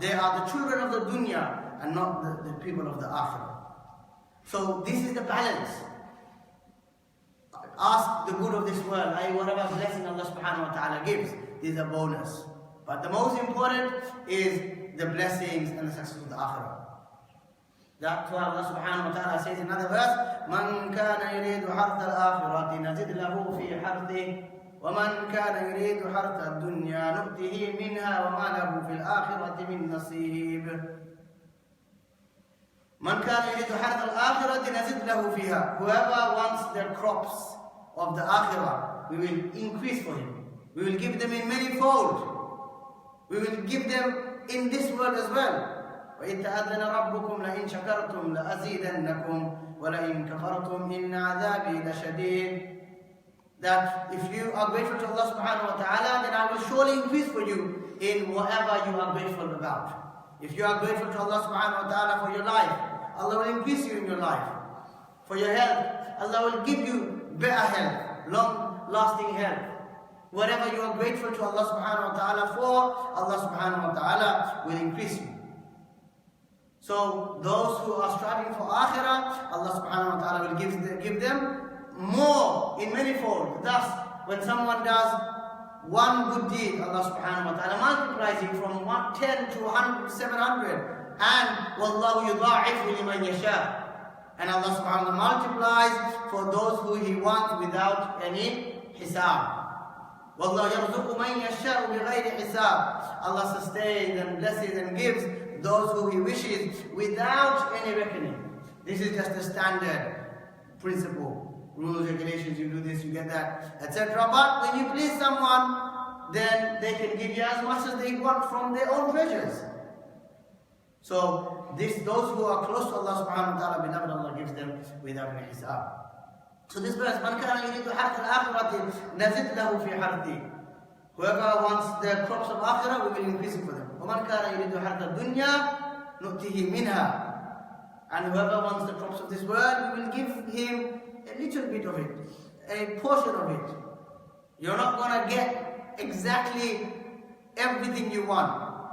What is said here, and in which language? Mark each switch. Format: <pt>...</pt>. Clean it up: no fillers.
<en>They are the children of the dunya and not the people of the akhirah. So this is the balance. Ask the good of this world, whatever blessing Allah subhanahu wa ta'ala gives is a bonus. But the most important is the blessings and the success of the akhirah. That's why Allah subhanahu wa ta'ala says in another verse,</en> <ar>مَنْ كَانَ يُرِيدُ حَرْثَ الْآخِرَةِ نَزِدْ لَهُ فِي حَرْثِهِ وَمَنْ كَانَ يُرِيدُ حَرْثَ الدُّنْيَا نُؤْتِهِ مِنْهَا وَمَا لَهُ فِي الْآخِرَةِ مِنْ نَصِيبٍ. مَنْ كَانَ يُرِيدُ حَرْثَ الْآخِرَةِ نَزِدْ لَهُ فِيهَا.</ar> <en>Whoever wants the crops of the akhirah, we will increase for him. We will give them in manyfold. We will give them in this world as well.</en> <ar>وَإِذْ تَأَذَّنَ رَبُّكُمْ لَإِنْ شَكَرْتُمْ لَأَزِيدَنَّكُمْ وَلَإِنْ كَفَرْتُمْ إِنَّ عَذَابِي لَشَدِيدٌ.</ar> <en>That if you are grateful to Allah subhanahu wa ta'ala, then I will surely increase for you in whatever you are grateful about. If you are grateful to Allah subhanahu wa ta'ala for your life, Allah will increase you in your life. For your health, Allah will give you better health, long-lasting health. Whatever you are grateful to Allah subhanahu wa ta'ala for, Allah subhanahu wa ta'ala will increase you. So those who are striving for akhirah, Allah subhanahu wa ta'ala will give them more in manifold. Thus, when someone does one good deed, Allah subhanahu wa ta'ala multiplies it from 10 to 100 to 700.</en> <ar>And وَاللَّهُ يُضَاعِفُ لِمَنْ يَشَاءُ.</ar> <en>And Allah subhanahu wa ta'ala multiplies for those who He wants without any hisab.</en> <ar>وَاللَّهُ يَرْزُقُ مَنْ يَشَاءُ بِغَيْرِ حِسَابٍ.</ar> <en>Allah sustains and blesses and gives those who He wishes without any reckoning. This is just a standard principle. Rules, regulations, you do this, you get that, etc. But when you please someone, then they can give you as much as they want from their own treasures. So those who are close to Allah subhanahu wa ta'ala, beloved, Allah gives them without any hisab. So this verse,</en> <ar>مَنْ كَانَ يُرِيدُ حَرْثَ الْآخِرَةِ نَزِدْ لَهُ فِي حَرْثِهِ.</ar> <en>Whoever wants the crops of akhirah, we will increase it for them.</en> <ar>وَمَنْ كَانَ يُرِيدُ حَرْثَ الدُّنْيَا نُؤْتِهِ مِنْهَا.</ar> <en>And whoever wants the crops of this world, we will give him a little bit of it, a portion of it. You're not going to get exactly everything you want.</en>